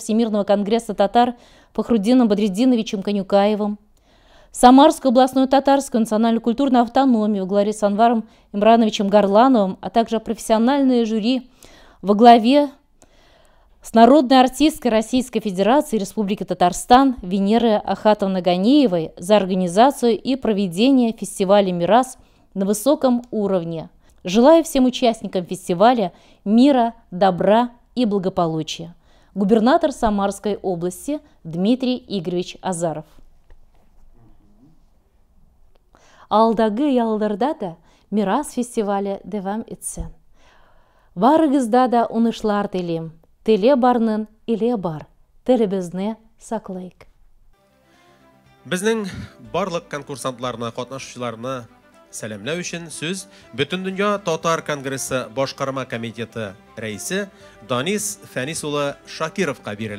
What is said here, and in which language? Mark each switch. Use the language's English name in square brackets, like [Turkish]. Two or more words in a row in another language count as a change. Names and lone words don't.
[Russian] Всемирного конгресса татар Фахруддином Бадреддиновичем Конюкаевым, Самарскую областную татарскую национальную культурную автономию во главе с Анваром Имрановичем Горлановым, а также профессиональное жюри во главе с народной артисткой Российской Федерации Республики Татарстан Венерой Ахатовной Ганиевой за организацию и проведение фестиваля «Мирас» на высоком уровне. Желаю всем участникам фестиваля мира, добра и благополучия. Губернатор Самарской области Дмитрий Игоревич Азаров. [Tatar] Алдагы ялдырда да Мирас фестивале девам етсен. Барыгызда да унышлар телим. Теле барнын иле бар. Телебезне саклайык. Безнең барлык конкурсантларына, катнашучыларына сәламләү өчен сүз Бөтен дөнья татар конгрессы башкарма комитеты рәисе Данис Фәнис улы Шакировка бирелә.